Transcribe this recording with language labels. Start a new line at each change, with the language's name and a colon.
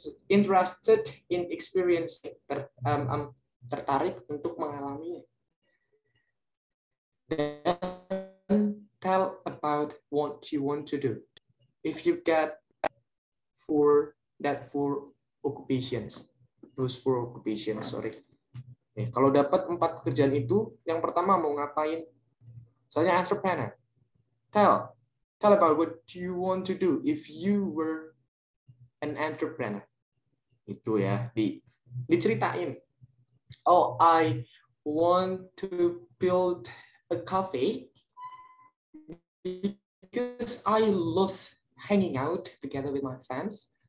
English: Interested in experiencing.
Indonesian: Tertarik untuk mengalaminya.
English: Dan tell about what you want to do. If you get four occupations, those 4 occupations, sorry.
Indonesian: Kalau dapat 4 pekerjaan itu, yang pertama mau ngapain? Misalnya entrepreneur.
English: Tell about what you want to do if you were an entrepreneur.
Indonesian: Itu ya, diceritain.
English: Oh, I want to build a cafe because I love hanging out together with my friends.